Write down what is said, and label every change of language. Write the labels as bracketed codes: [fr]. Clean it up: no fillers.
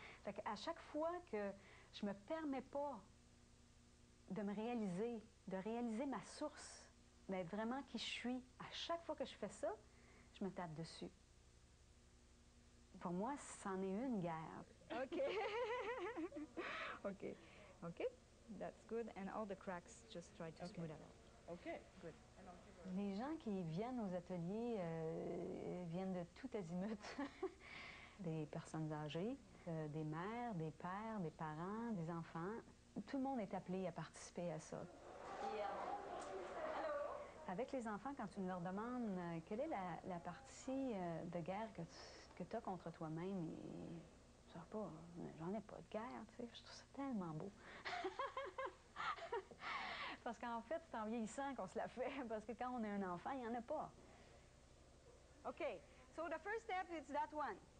[fr] Fait qu'à chaque fois que je me permets pas de me réaliser, de réaliser ma source, d'être vraiment qui je suis, à chaque fois que je fais ça, je me tape dessus. Pour moi, c'en est une guerre. [en] Okay. Okay. Okay. That's good. And all the cracks, just try to smooth out. Okay. Good. [fr] Les gens qui viennent aux ateliers viennent de tout azimut. Des personnes âgées, des mères, des pères, des parents, des enfants. Tout le monde est appelé à participer à ça. Avec les enfants, quand tu leur demandes quelle est la partie de guerre que tu as contre toi-même, ils ne savent pas. J'en ai pas de guerre, tu sais. Je trouve ça tellement beau. Parce qu'en fait, c'est en vieillissant qu'on se la fait. Parce que quand on est un enfant, il n'y en a pas. [en] Okay, so the first step is that one.